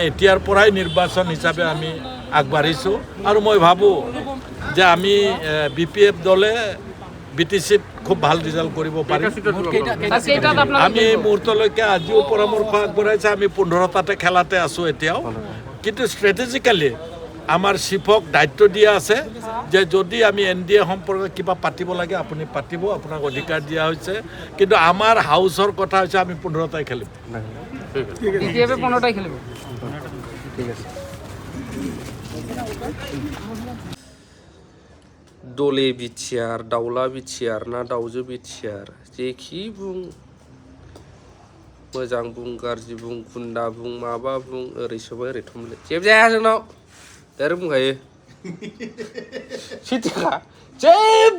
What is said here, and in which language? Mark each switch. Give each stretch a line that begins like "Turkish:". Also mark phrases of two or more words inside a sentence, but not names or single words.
Assamese: এতিয়াৰ পৰাই নিৰ্বাচন হিচাপে আমি আগবাঢ়িছোঁ আৰু মই ভাবোঁ যে আমি BPF দলে BTCত খুব ভাল ৰিজাল্ট কৰিব পাৰিম আমি মুহূৰ্তলৈকে আজিও পৰামৰ্শ আগবঢ়াইছে আমি 15টাতে খেলাতে আছোঁ এতিয়াও কিন্তু ষ্ট্ৰেটেজিকেলি আমাৰ চিফক দায়িত্ব দিয়া আছে যে যদি আমি NDA সম্পৰ্কে কিবা পাতিব লাগে আপুনি পাতিব আপোনাক অধিকাৰ দিয়া হৈছে কিন্তু আমাৰ হাউচৰ কথা হৈছে আমি 15টাই খেলিম BPF 15টাই খেলিব ঠিক আছে
Bodo: दले बिटिआर दाउला बिटिआर ना दाउजो बिटिआर जेखि बुं मोजां बुं गाज्रि बुं गुन्दा बुं माबा बुं ओरै सोबाय ओरै थुमले जेबो जाया जोंनाव डाइरेक्ट बुंखायो सैथोखा जेबो